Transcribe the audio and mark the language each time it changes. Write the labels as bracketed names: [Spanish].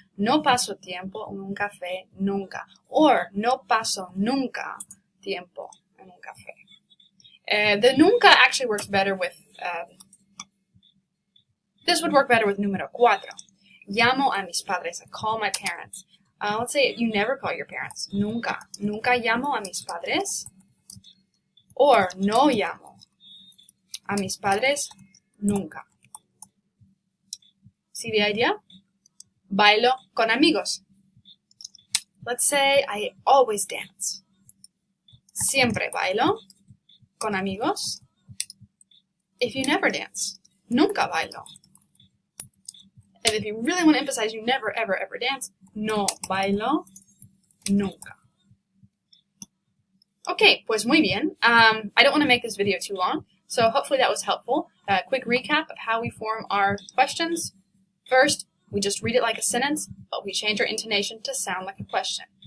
[Spanish] No paso tiempo en un café nunca. [English] Or [Spanish] no paso nunca tiempo en un café. [English] The nunca actually works better with... this would work better with número 4. [Spanish] Llamo a mis padres. [English] I call my parents. Let's say you never call your parents. [Spanish] Nunca. Nunca llamo a mis padres. Or no llamo a mis padres nunca. [English] See the idea? [Spanish] Bailo con amigos. [English] Let's say I always dance. [Spanish] Siempre bailo con amigos. [English] If you never dance, [Spanish] nunca bailo. [English] And if you really want to emphasize you never, ever, ever dance, [Spanish] no bailo nunca. Okay, pues muy bien. [English] I don't want to make this video too long, so hopefully that was helpful. A quick recap of how we form our questions. First, we just read it like a sentence, but we change our intonation to sound like a question.